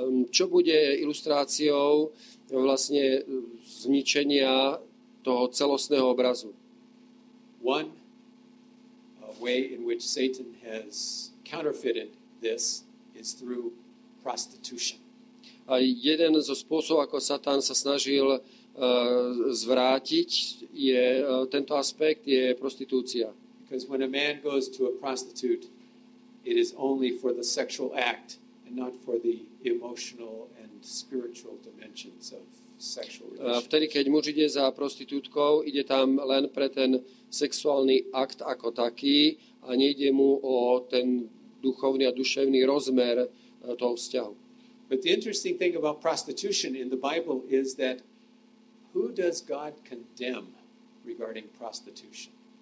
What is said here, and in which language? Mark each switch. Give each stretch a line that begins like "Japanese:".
Slovak: Čo bude ilustráciou vlastne zničenia toho celostného obrazu?
English: One way in which Satan has counterfeited this is through prostitution.
Slovak: A jeden zo spôsobov, ako Satan sa snažil zvrátiť, je tento aspekt, je prostitúcia.
English: Because when a man goes to a prostitute, it is only for the sexual act and not for the emotional and spiritual dimensions of sexual relations.
Slovak: Vtedy, keď muž ide za prostitútkou, ide tam len pre ten sexuálny akt ako taký a nejde mu o ten duchovný a duševný rozmer toho vzťahu.
English: But the interesting thing about prostitution in the Bible is that who does God condemn regarding prostitution?